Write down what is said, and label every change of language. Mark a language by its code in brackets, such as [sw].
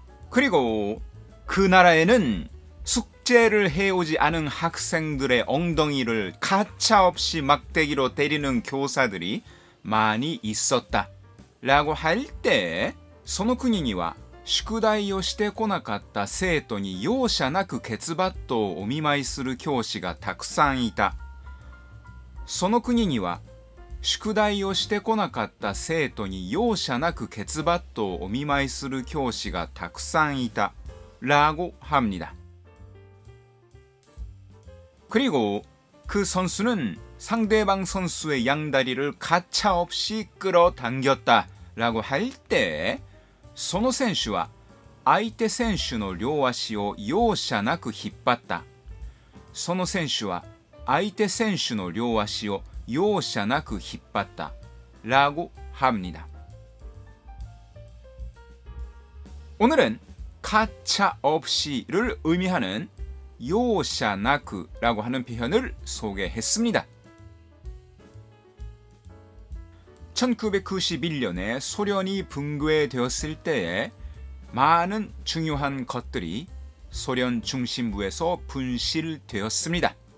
[ko] 그리고 그 나라에는 숙제를 해오지 않은 학생들의 엉덩이를 가차없이 막대기로 때리는 교사들이 많이 있었다 라고 할 때 [ja] その国には宿題をしてこなかった生徒に容赦なくケツバットをお見舞いする教師がたくさんいた。その国には宿題をしてこなかった生徒に容赦なくケツバットをお見舞いする教師がたくさんいた。 [ko] 라고 합니다. 그리고 그 선수는 상대방 선수의 양다리를 가차없이 끌어당겼다 라고 할 때 [ja] その選手は相手選手の両足を容赦なく引っ張った。その選手は相手選手の両足を容赦なく引っ張った。 [ko] 라고 합니다. 오늘은 가차 없이를 의미하는 요샤나크라고 하는 표현을 소개했습니다. 1991년에 소련이 붕괴되었을 때에 많은 중요한 것들이 소련 중심부에서 분실되었습니다.